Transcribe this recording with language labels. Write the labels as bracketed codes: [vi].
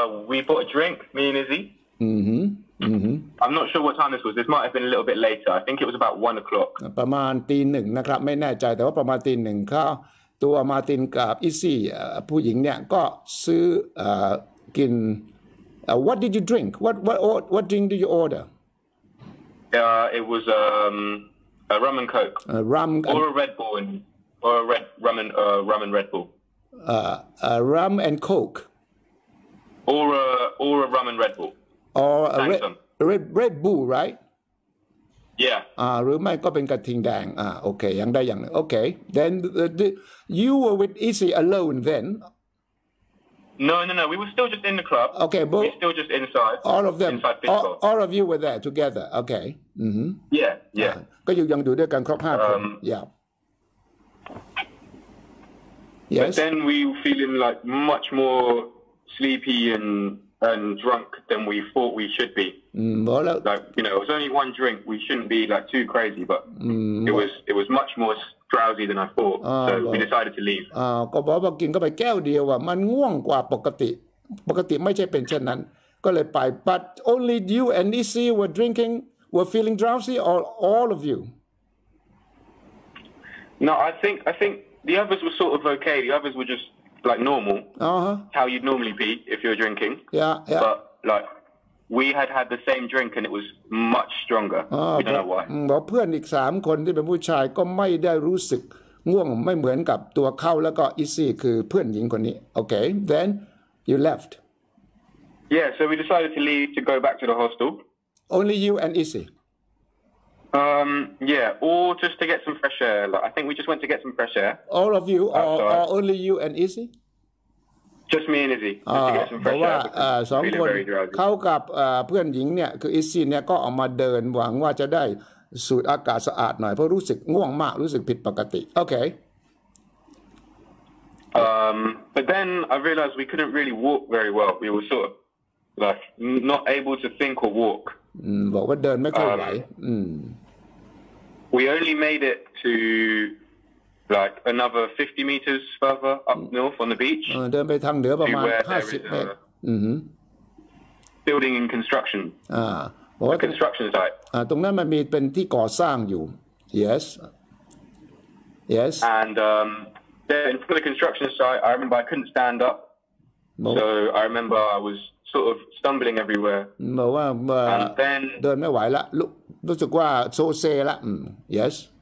[en] we bought a drink, me and Izzy. I'm not sure what time this was. This might have been a little bit later. I think it was about 1 o'clock. [th] ประมาณตีหนึ่งนะครับไม่แน่ใจแต่ว่าประมาณตีหนึ่งเขาตัวมาร์ตินกับอีซี่ผู้หญิงเนี่ยก็ซื้อกิน [en] What did you drink? What drink did you order? It was a rum and coke. Rum or a Red Bull or a rum and Red Bull. Rum and coke. Or a rum and Red Bull. Or a Red Bull, right? Yeah. [th] หรือไม่ก็เป็นกระทิงแดงโอเคยังได้อย่างหนึ่ง [en] Okay. Then you were with Izzy alone then. No. We were still just in the club. Okay, but we were still just inside. All of them. Inside all of you were there together. Okay. Yeah. [th] ก็ยังอยู่ด้วยกันครบ5 คน [en] Yeah. Yes. But then we were feeling like much more sleepy and drunk than we thought we should be. Like it was only one drink. We shouldn't be like too crazy, but it was much more drowsy than I thought. So we decided to leave. [th] ก็บอกว่ากินก็ไปแก้วเดียวมันง่วงกว่าปกติไม่ใช่เป็นเช่นนั้นก็เลยไป [en] But only you and Izzy were feeling drowsy, or all of you? No, I think the others were sort of okay. The others were just like normal. How you'd normally be if you're drinking. Yeah. But like we had the same drink and it was much stronger. We don't know why. [th] บอกเพื่อนอีก3 คนที่เป็นผู้ชายก็ไม่ได้รู้สึกง่วงไม่เหมือนกับตัวเขาแล้วก็อีซี่คือเพื่อนหญิงคนนี้ [en] Okay. Then you left. Yeah. So we decided to leave to go back to the hostel. Only you and Izzy. Yeah, or just to get some fresh air. Like, I think we just went to get some fresh air. All of you, or only you and Izzy? Just me and Izzy. Just to get some fresh air. [th] 2 คนเขากับเพื่อนหญิงเนี่ยคืออิซี่เนี่ยก็ออกมาเดินหวังว่าจะได้สูดอากาศสะอาดหน่อยเพราะรู้สึกง่วงมากรู้สึกผิดปกติ [en] Okay. But then I realized we couldn't really walk very well. We were sort of like not able to think or walk. [th] บอกว่าเดินไม่ค่อยไหว [en] We only made it to like another 50 meters further up north on the beach. [th] เดินไปทางเหนือประมาณ50 เมตร [en] Building in construction. Construction site. [th] ตรงนั้นมันมีเป็นที่ก่อสร้างอยู่ [en] Yes. And then for the construction site, I remember I couldn't stand up. So I remember I was sort of stumbling everywhere. [th] บอกว่าเดินไม่ไหวละรู้สึกว่าโซเซละ [en] Yes.